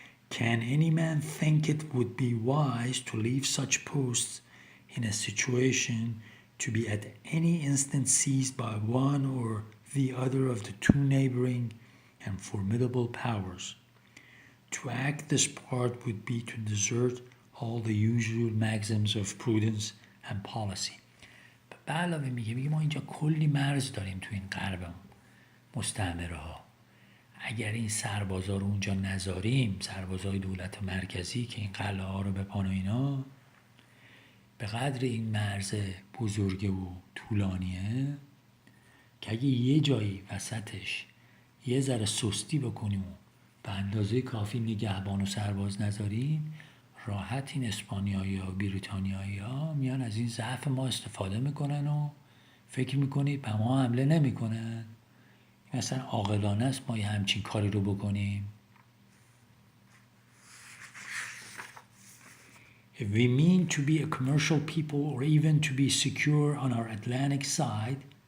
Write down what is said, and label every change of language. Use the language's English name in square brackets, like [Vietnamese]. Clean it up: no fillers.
[English] Can any man think it would be wise to leave such posts in a situation to be at any instant seized by one or the other of the two neighboring and formidable powers? To act this part would be to desert all the usual maxims of prudence and policy. [Persian] به علاوه میگه ما اینجا کلی مرز داریم تو این غرب مستعمره ها. اگر این سربازا رو اونجا نذاریم، سربازای دولت مرکزی که این قلعه ها رو بپان و اینا، به قدر این مرز بزرگ و طولانیه که اگه یه جایی وسطش یه ذره سستی بکنیم و به اندازه کافی نگهبان و سرباز نذاریم، راحت این اسپانیایی ها و بریتانیایی ها میان از این ضعف ما استفاده میکنن و فکر میکنید به ما حمله نمیکنن. مثلا عاقلانه است ما یه همچین کاری رو بکنیم؟ [English] If we mean to be a commercial people or even to be secure on our Atlantic side.